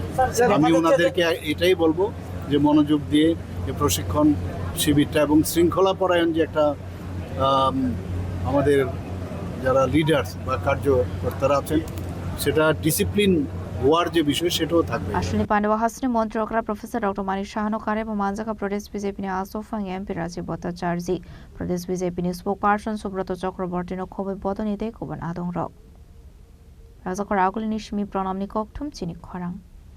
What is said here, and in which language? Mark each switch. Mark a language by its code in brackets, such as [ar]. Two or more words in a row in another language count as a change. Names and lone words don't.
[bn] আমি ওনাদেরকে এটাই বলবো যে মনোযোগ দিয়ে এই প্রশিক্ষণ শিবিরটা এবং শৃঙ্খলাপরায়ণ যে একটা আমাদের যারা লিডার্স বা কার্যকর্তারা আছেন সেটা ডিসিপ্লিন হওয়ার যে বিষয় সেটাও থাকবে। [trp] Ashalni Pandao Hasteni Mantri Okra Prof.Dr.Manik Saha Kare Manjakha Pradesh BJP ne Achukphang MP Rajib Bhattacharjee Pradesh BJP ne spokesperson Subrata Chakraborty no Khobwi Bodonide Kubun Adongrok Rajak Ragulini Shimi Pranamni Koktum Chini Khorang